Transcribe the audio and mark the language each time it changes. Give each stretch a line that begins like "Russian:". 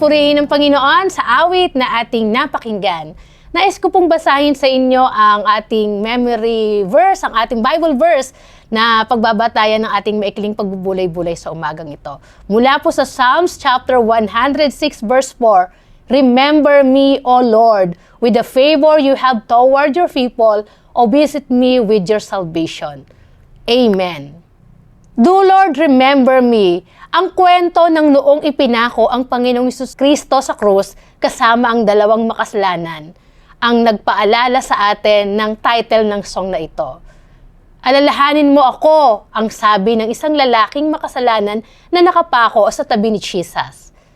Filipino: Purihin ng Panginoon sa awit na ating napakinggan. Nais ko pong basahin sa inyo ang ating memory verse, ang ating Bible verse na pagbabatayan ng ating maikling pagbubulay-bulay sa umagang ito. Mula po sa
English: Psalms chapter 106 verse 4, Remember me, O Lord, with the favor you have toward your people, o visit me with your salvation. Amen. Do Lord, remember me.
Filipino: Ang kwento ng noong ipinako ang Panginoong Jesucristo sa krus kasama ang dalawang makasalanan ang nagpaalala sa atin ng title ng song na ito. Alalahanin mo ako, ang sabi ng isang lalaking makasalanan na nakapako sa tabi ni Jesus.